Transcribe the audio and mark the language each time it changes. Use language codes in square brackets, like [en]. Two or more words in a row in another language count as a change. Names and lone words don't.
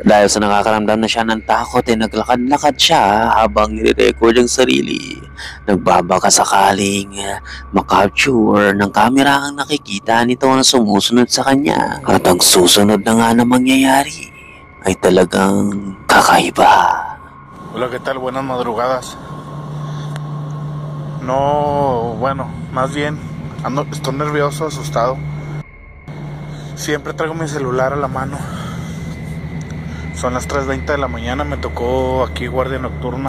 [tl] Dahil sa nakakaramdam na siya ng takot ay naglakad-lakad siya habang nire-record ang sarili. Nagbabaka sakaling makapture ng camera ang nakikita nito na sumusunod sa kanya. At ang susunod na nga na mangyayari ay talagang kakaiba. [es] Hola, ¿qué tal? Buenas madrugadas. No, bueno, más bien estoy nervioso, asustado. Siempre traigo mi celular a la mano. Son las 3:20 de la mañana, me tocó aquí guardia nocturna.